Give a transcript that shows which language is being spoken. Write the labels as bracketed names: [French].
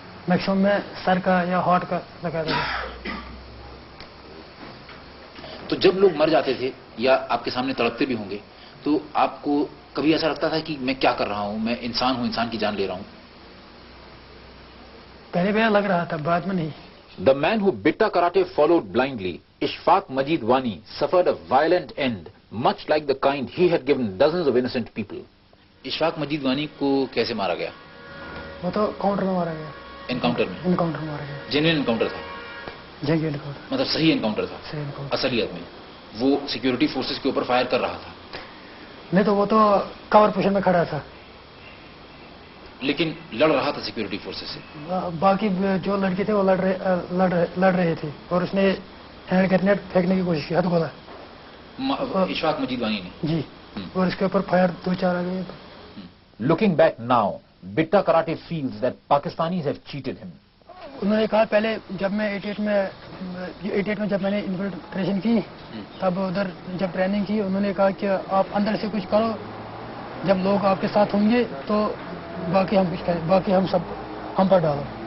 [Urdu] Maximum میں سر کا یا ہارٹ کا لگا تھا. تو جب لوگ مر جاتے تھے یا آپ کے سامنے تڑپتے بھی ہوں گے تو آپ کو کبھی ایسا لگتا تھا کہ میں کیا کر رہا ہوں، میں انسان ہوں، انسان کی جان لے رہا ہوں؟ پہلے پہلے لگ رہا تھا، بعد میں نہیں. [English] The man who Bitta Karate followed blindly, Ishfaq Majid Wani, suffered a violent end, much like the kind he had given dozens of innocent people. [Urdu] Ashfaq مجید وانی کو کیسے مارا گیا؟ وہ تو کاؤنٹر میں مارا گیا. انکاؤنٹر میں؟ انکاؤنٹر میں مارا گیا. جینوئن انکاؤنٹر تھا؟ جنگی انکاؤنٹر. مطلب صحیح انکاؤنٹر تھا؟ صحیح انکاؤنٹر. اصلیت میں وہ سیکیورٹی فورسز کے اوپر فائر کر رہا تھا؟ نہیں تو وہ تو کور پوزیشن میں کھڑا تھا لیکن لڑ رہا تھا سیکیورٹی فورسز سے. باقی جو لڑکے تھے وہ لڑ رہے تھے اور اس نے ہینڈ گرینیڈ پھینکنے کی کوشش کی. ہاتھ گولا اشفاق مجید وانی نے؟ جی. اور اس کے اوپر فائر 2-4 آ گئے. [English] Looking back now, Bitta Karate feels that Pakistanis have cheated him. [Urdu] انہوں نے کہا پہلے جب میں 88 میں جب میں نے انفلٹریشن کی تب ادھر جب ٹریننگ کی انہوں نے کہا کہ آپ اندر سے کچھ کرو، جب لوگ آپ کے ساتھ ہوں گے تو باقی ہم کچھ کریں، باقی ہم سب ہم پر ڈالو.